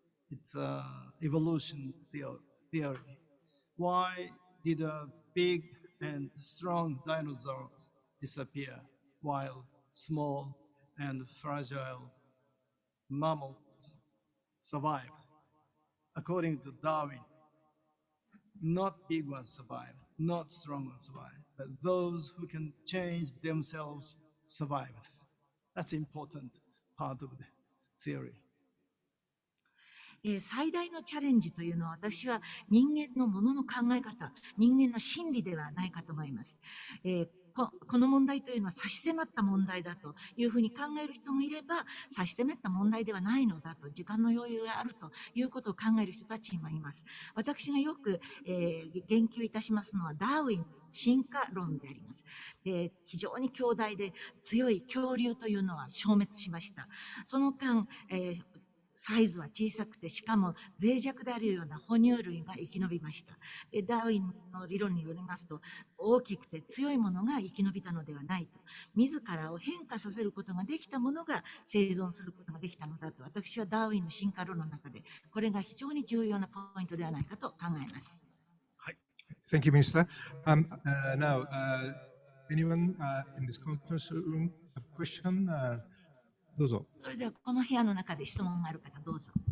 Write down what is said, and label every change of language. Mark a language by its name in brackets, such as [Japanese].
[English] It's evolution theory. Why did big and strong dinosaurs disappear while small and fragile mammals survived? According to Darwin, not big ones survived, not strong ones survived, but those who can change themselves survived. That's an important part of the theory. [Japanese] 最大のチャレンジというのは、私は人間のものの考え方、人間の心理ではないかと思います。この問題というのは差し迫った問題だというふうに考える人もいれば、差し迫った問題ではないのだと、時間の余裕があるということを考える人たちもいます。私がよく、言及いたしますのはダーウィンの進化論であります。非常に強大で強い恐竜というのは消滅しました。その間、サイズは小さくて、しかも脆弱であるような哺乳類が生き延びました。ダーウィンの理論によりますと、大きくて強いものが生き延びたのではないと。自らを変化させることができたものが生存することができたのだと、私はダーウィンの進化論の中で、これが非常に重要なポイントではないかと考えます。 [English] はい。Thank you, Minister. Now, anyone in this conference room have a question? [Japanese] どうぞ。それではこの部屋の中で質問がある方、どうぞ。